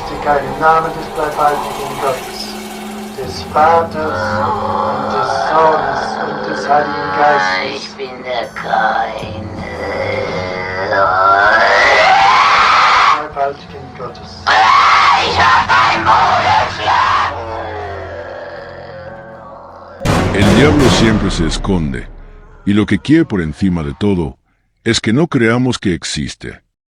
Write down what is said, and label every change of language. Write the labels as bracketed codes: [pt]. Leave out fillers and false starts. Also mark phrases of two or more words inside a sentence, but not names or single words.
[de] Herrlichkeit im Namen des dreifaltigen Gottes, des Vaters und des Sohnes und des Heiligen Geistes. Ich bin der Keine. Dreifaltigen Gottes. Ich hab dein Bruder schlagen. [es] El diablo siempre se esconde, y lo que quiere por encima de todo es que no creamos que existe.